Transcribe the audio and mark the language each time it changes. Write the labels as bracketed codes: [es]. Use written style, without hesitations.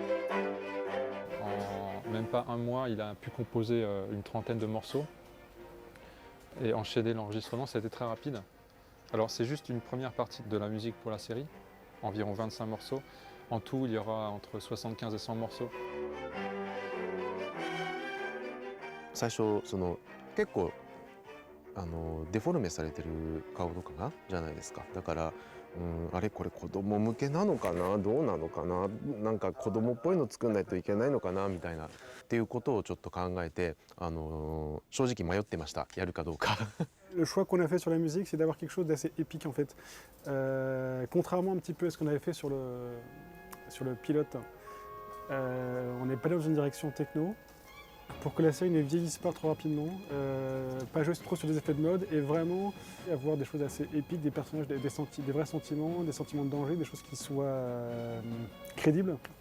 [fr] En même pas un mois, il a pu composer une trentaine de morceaux et enchaîner l'enregistrement, ça a été très rapide. Alors c'est juste une première partie de la musique pour la série, environ 25 morceaux. En tout, il y aura entre 75 et 100 morceaux. [ja] 最初結構デフォルメされてる顔とかがじゃないですか。だからあれこれ子供向けなのかな、どうなのかな、なんか子供っぽいの作んないといけないのかなみたいなっていうことをちょっと考えて正直迷ってました、やるかどうか。 [fr] Le choix qu'on a fait sur la musique, c'est d'avoir quelque chose d'assez épique en fait. Contrairement un petit peu à ce qu'on avait fait sur le pilote, on n'est pas dans une direction techno. pour que la série ne vieillisse pas trop rapidement, pas jouer trop sur des effets de mode et vraiment avoir des choses assez épiques, des personnages, des vrais sentiments, des sentiments de danger, des choses qui soient crédibles.